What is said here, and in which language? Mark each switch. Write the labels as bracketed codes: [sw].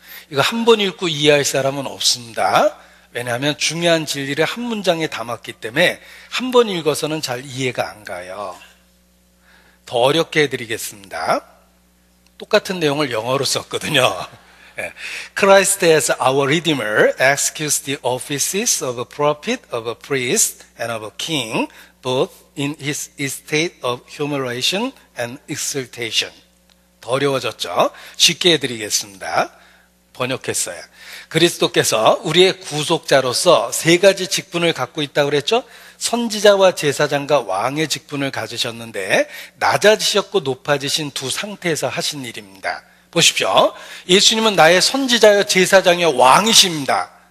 [ko] 이거 한 번 읽고 이해할 사람은 없습니다. 왜냐하면 중요한 진리를 한 문장에 담았기 때문에 한 번 읽어서는 잘 이해가 안 가요. 더 어렵게 해드리겠습니다. 똑같은 내용을 영어로 썼거든요. [en] Christ as our Redeemer executes the offices of a prophet, of a priest, and of a king, both in his estate of humiliation and exaltation. [ko] 더 어려워졌죠? 쉽게 해드리겠습니다. 번역했어요. 그리스도께서 우리의 구속자로서 세 가지 직분을 갖고 있다고 그랬죠? 선지자와 제사장과 왕의 직분을 가지셨는데 낮아지셨고 높아지신 두 상태에서 하신 일입니다. 보십시오. 예수님은 나의 선지자여 제사장이여 왕이십니다.